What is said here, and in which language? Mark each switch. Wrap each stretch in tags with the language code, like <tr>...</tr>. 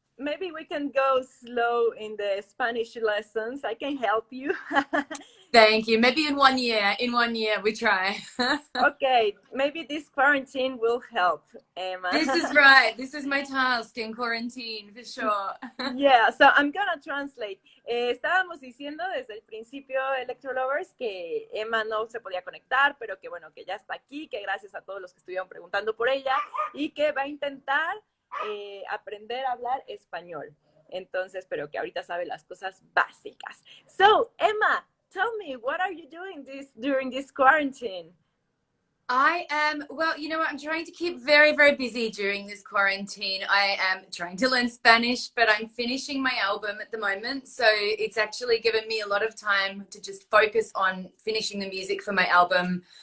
<en>Maybe we can go slow in the Spanish lessons. I can help you. Thank you. Maybe in 1 year. In 1 year we try. Okay, maybe this quarantine will help, Emma. This is right. This is my task in quarantine, for sure. Yeah, so I'm gonna translate.</en> <es>Estábamos diciendo desde el principio, Electrolovers, que Emma no se podía conectar, pero que bueno, que ya está aquí, que gracias a todos los que estuvieron preguntando por ella y que va a intentar aprender a hablar español. Entonces, pero que ahorita sabe las cosas básicas.</es> <en>So, Emma, tell me, what are you doing during this quarantine? I am, well, you know what, I'm trying to keep very, very busy during this quarantine. I am trying to learn Spanish, but I'm finishing my album at the moment. So it's actually given me a lot of time to just focus on finishing the music for my album.</en>